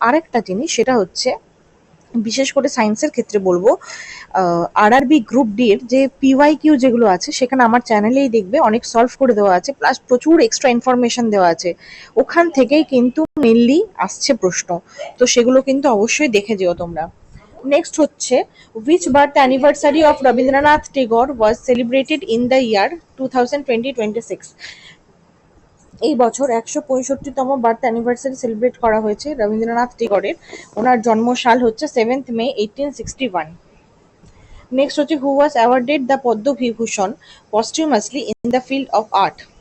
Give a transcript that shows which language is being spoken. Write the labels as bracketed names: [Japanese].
[Bangla] আরেকটা জিনিস, সেটা হচ্ছে বিশেষ করে সায়েন্সের ক্ষেত্রে বলবো, আরআরবি গ্রুপ ডি এর যে পিওয়াই কিউ যেগুলো আছে সেখানে আমার চ্যানেলেই দেখবে অনেক সলভ করে দেওয়া আছে, প্লাস প্রচুর এক্সট্রা ইনফরমেশন দেওয়া আছে। ওখান থেকেই কিন্তু মেনলি আসছে প্রশ্ন, তো সেগুলো কিন্তু অবশ্যই দেখে যেও তোমরা। নেক্সট হচ্ছে, [English] which birth anniversary of Rabindranath Tagore was celebrated in the year 2020-26? [Bangla] এই বছর 165তম বার্থ অ্যানিভার্সারি সেলিব্রেট করা হয়েছে রবীন্দ্রনাথ টেগরের। ওনার জন্মসাল হচ্ছে 7th মে 1861। নেক্সট হচ্ছে, [English] Who was awarded the Padma Vibhushan পস্টিউমাসলি in the field of art?